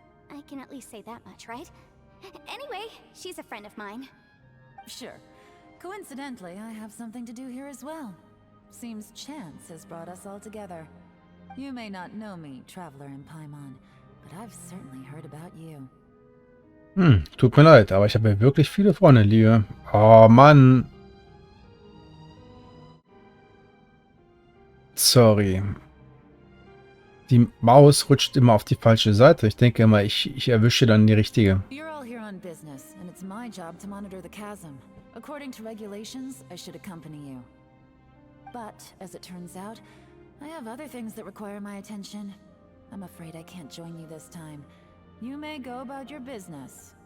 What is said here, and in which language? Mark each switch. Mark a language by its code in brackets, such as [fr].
[en] I can at least say that much, right? Anyway, she's a friend of mine. Sure. Coincidentally, I have something to do here as well. Seems chance has brought us all together. You may not know me, Traveler in Paimon, but I've certainly heard about you. [de] Tut mir leid, aber ich habe ja wirklich viele Freunde, Liebe. Oh Mann. Sorry. Die Maus rutscht immer auf die falsche Seite. Ich denke immer, ich erwische dann die richtige. [en] You're all here on business, and it's my job to monitor the chasm. According to regulations, I should accompany you. But, as it turns out, I have other things that require my attention. I'm afraid I can't join you this time. You may go about your business.